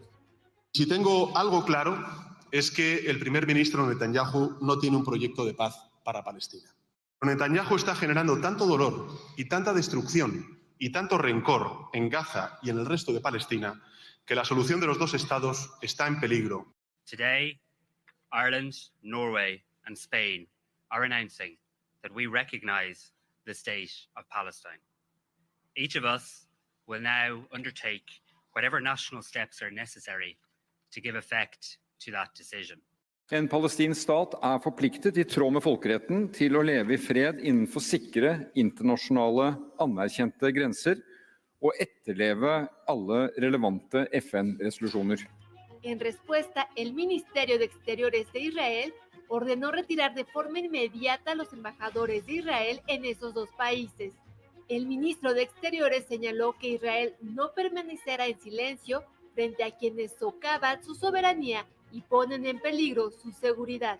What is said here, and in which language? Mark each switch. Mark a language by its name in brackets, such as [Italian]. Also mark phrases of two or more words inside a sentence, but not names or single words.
[Spanish] Si tengo algo claro, es que el primer ministro Netanyahu no tiene un proyecto de paz para Palestina. Netanyahu está generando tanto dolor y tanta destrucción y tanto rencor en Gaza y en el resto de Palestina que la solución de los dos estados está en peligro. [English] Today, Ireland, Norway and Spain are announcing that we recognize the state of Palestine. Each of us will now undertake whatever national steps are necessary to give effect to that decision. [Norwegian] En palestinsk stat forpliktet I tråd med folkeretten til å leve I fred innenfor sikre, internasjonale, anerkjente grenser og etterleve alle relevante FN-resolusjoner. [Spanish] En respuesta, el Ministerio de Exteriores de Israel ordenó retirar de forma inmediata a los embajadores de Israel en esos dos países. El ministro de Exteriores señaló que Israel no permanecerá en silencio frente a quienes socavan su soberanía y ponen en peligro su seguridad.